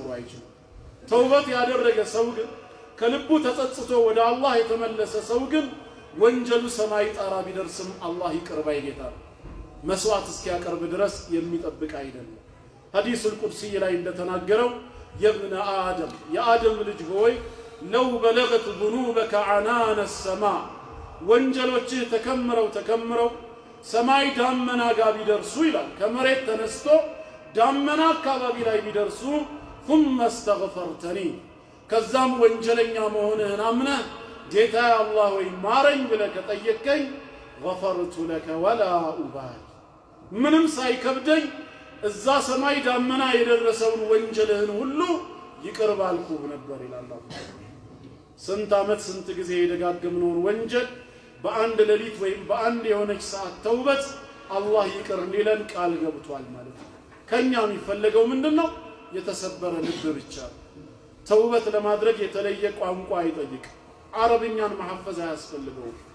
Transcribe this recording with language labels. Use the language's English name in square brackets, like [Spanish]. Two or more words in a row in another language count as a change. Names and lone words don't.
[Amharic] አይችልም ተውበት ያደረገ ሰው ግን ከልቡ ተጸጽቶ ወደ አላህ የተመለሰ ሰው ግን ወንጀሉ ሰማይ ጣራ ቢደርስም አላህ ይቅር ባይ ጌታ መስዋዕት እስኪያቀርብ ድረስ የሚጠብቅ አይደለም [Arabic] الحديث القدسي [Amharic] ላይ እንደተናገረው [Arabic] يا ابن آدم [Amharic] የአደም ልጅ ሆይ ለው [Arabic] بلغت ذنوبك عنان السماء [Amharic] ወንጀሎችህ ተከምረው ሰማይ ዳመና ጋር ቢደርሱ ይላል ከመሬት ተነስቶ ዳመና አካባቢ ላይ ቢደርሱ [Arabic] ثم استغفرتني [Amharic] ከዛም ወንጀለኛ መሆንህን አምነህ ጌታ አላህ ወይ ማረኝ ብለህ ከጠየቀኝ [Arabic] غفرت لك ولا أبالي [Amharic] ምንም ሳይከብደኝ እዛ ሰማይ ዳመና የደረሰውን ወንጀልህን ሁሉ ይቅር ባልኩህ ነበር ይላል አላህ ስንት አመት ስንት ጊዜ የደጋገምነውን ወንጀል በአንድ ሌሊት ወይም በአንድ የሆነች ሰዓት ተውበት አላህ ይቅር ሊለን ቃል ገብቷል ማለት ነው ከኛ የሚፈልገው ምንድነው የተሰበረ ልብ ብቻ ተውበት ለማድረግ የተለየ ቋንቋ አይጠይቅ አረብኛን ማሐፈዝ አያስፈልገው